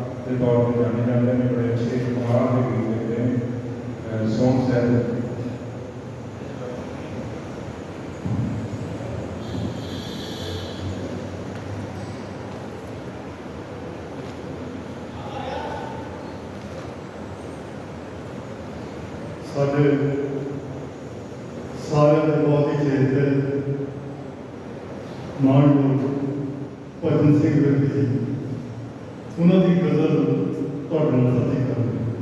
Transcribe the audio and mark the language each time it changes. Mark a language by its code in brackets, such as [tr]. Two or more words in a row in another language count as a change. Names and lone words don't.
[hi] के तौर पर जाने जाते हैं, बड़े अच्छे कमाल के गीत लिखते हैं। सोम सैद [pa] ਸਾਡੇ ਸਾਰਿਆਂ ਦੇ ਬਹੁਤ ਹੀ ਚੇਤੇ ਮਾਣਯੋਗ ਭਜਨ ਸਿੰਘ ਵਿਰਕ ਜੀ, ਉਹਨਾਂ ਦੀ ਗਜ਼ਲ ਤੁਹਾਡੇ ਨਾਲ ਸਾਂਝੀ ਕਰਾਂਗੇ।